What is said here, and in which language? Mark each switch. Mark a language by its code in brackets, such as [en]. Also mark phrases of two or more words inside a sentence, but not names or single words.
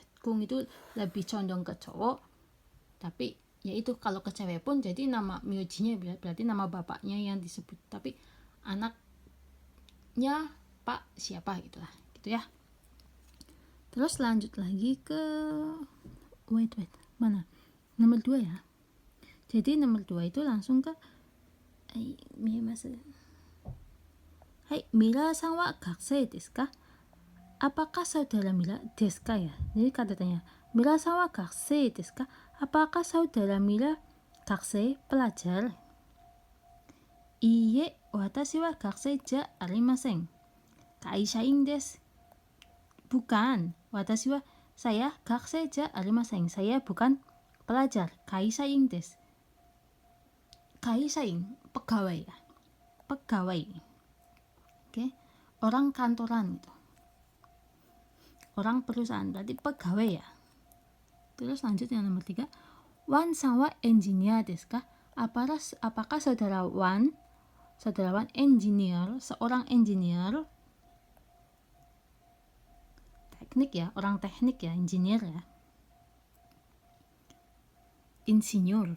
[id] Kung itu lebih condong ke cowok, tapi ya itu kalau ke cewek pun jadi nama myojinya berarti nama bapaknya yang disebut, tapi anaknya pak siapa gitu lah gitu ya. Terus lanjut lagi ke wait mana nomor 2 ya. Jadi nomor 2 itu langsung ke [ja] はい ミラさん は 学生 です か? [id] Apakah saudara Mila [ja] です か [id] ya. Jadi kata tanya [ja] ミラさん は 学生 です か? [id] Apakah saudara Mila gakusei pelajar? [ja] いいえ 私 は 学生 じゃ ありません. 会社員 です. Bukan, 私 は saya 学生 じゃ ありません. [id] Saya bukan pelajar. [ja] 会社員 です. [id] Kaishain pegawai ya. Pegawai. Oke. Orang kantoran gitu. Orang perusahaan berarti pegawai ya. Terus lanjut yang nomor 3. [ja] ワンさん は エンジニア です か? [id] Apakah saudara Wan engineer, seorang engineer teknik ya, orang teknik ya, engineer ya, insinyur.